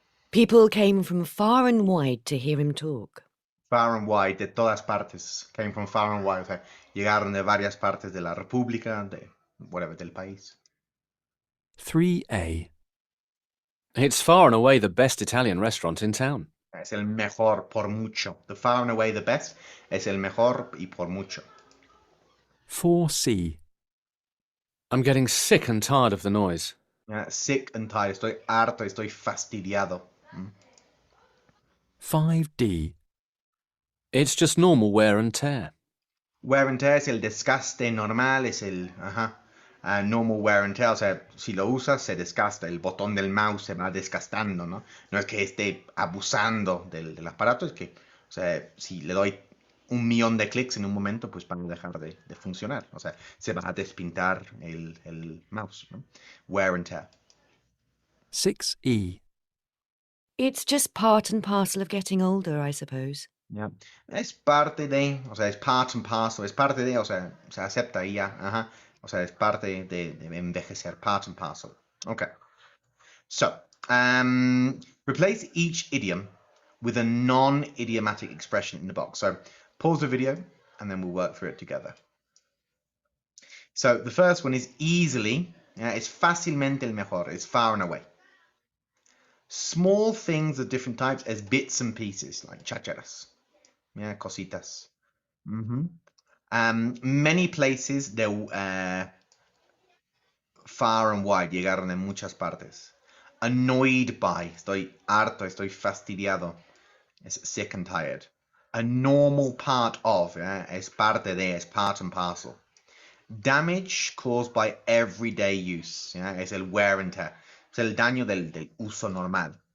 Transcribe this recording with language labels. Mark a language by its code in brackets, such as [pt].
[en] People came from far and wide to hear him talk. [es] Far and wide, de todas partes. [en] Came from far and wide. [es] O sea, llegaron de varias partes de la República, de whatever, del país. [en] 3A. It's far and away the best Italian restaurant in town. [es] Es el mejor por mucho. [en] The far and away the best [es] es el mejor y por mucho. [en] 4C. I'm getting sick and tired of the noise. Sick and tired. [es] Estoy harto, estoy fastidiado. [en] 5D. It's just normal wear and tear. [es] Wear and tear es el desgaste normal, es el normal wear and tear. O sea, si lo usas, se desgasta. El botón del mouse se va desgastando, ¿no? No es que esté abusando del aparato, es que, o sea, si le doy 1.000.000 de clics en un momento, pues van a dejar de funcionar. O sea, se va a despintar el mouse, ¿no? [en] Wear and tear. 6E. It's just part and parcel of getting older, I suppose. [es] Yeah. Es parte de, o sea, es part and parcel, es parte de, o sea, se acepta y ya, o sea, es parte de envejecer, part and parcel. Okay. [en] So, replace each idiom with a non-idiomatic expression in the box. So, pause the video and then we'll work through it together. So, the first one is easily, it's [es] fácilmente el mejor, [en] it's far and away. Small things of different types as bits and pieces, like chácharas. Yeah, cositas. Many places, they're far and wide, [es] llegaron de muchas partes. [en] Annoyed by, [es] estoy harto, estoy fastidiado. Es sick and tired. [en] A normal part of, [es] es parte de, es part and parcel. [en] Damage caused by everyday use, es el wear and tear. [es] Es el daño del uso normal.